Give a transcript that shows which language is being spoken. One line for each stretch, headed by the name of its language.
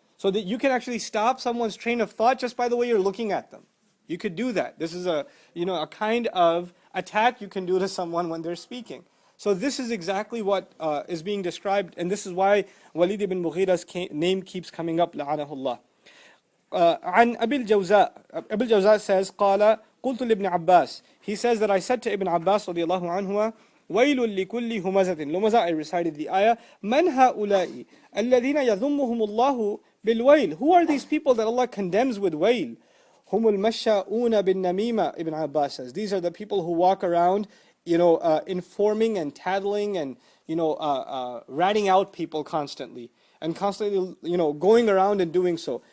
English: So that you can actually stop someone's train of thought just by the way you're looking at them. You could do that. This is a kind of attack you can do to someone when they're speaking. So this is exactly what is being described, and this is why Walid ibn Mughira's name keeps coming up, la'anahullah.
Arabic: عن أبي الجوزاء
English: says,
Arabic: قال قلت لابن عباس.
English: He says that I said to Ibn Abbas
Arabic: رضي الله عنهما, ويل لكل همزة لمزة.
English: I recited the ayah.
Arabic: من هؤلاء الذين يذمهم الله بالويل.
English: Who are these people that Allah condemns with Wayl?
Arabic: هم المشاؤون بالنميمة.
English: Ibn Abbas says, these are the people who walk around informing and tattling and ratting out people constantly, and constantly going around and doing so.